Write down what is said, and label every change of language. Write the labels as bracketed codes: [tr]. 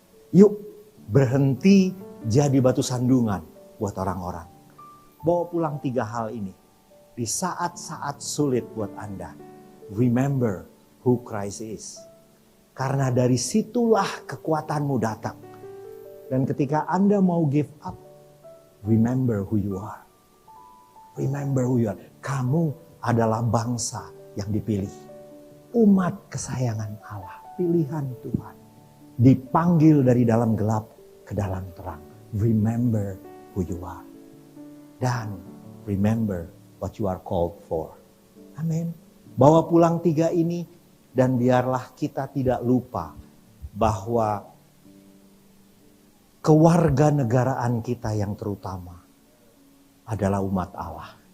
[id] Yuk berhenti jadi batu sandungan buat orang-orang. Bawa pulang 3 hal ini. Di saat-saat sulit buat Anda, [en] remember who Christ is. [id] Karena dari situlah kekuatanmu datang. Dan ketika Anda mau [en] give up, remember who you are. Remember who you are. [id] Kamu adalah bangsa yang dipilih. Umat kesayangan Allah. Pilihan Tuhan. Dipanggil dari dalam gelap ke dalam terang. [en] Remember who you are. [id] Dan [en] remember what you are called for. [id] Amin. Bawa pulang 3 ini dan biarlah kita tidak lupa bahwa kewarganegaraan kita yang terutama adalah umat Allah.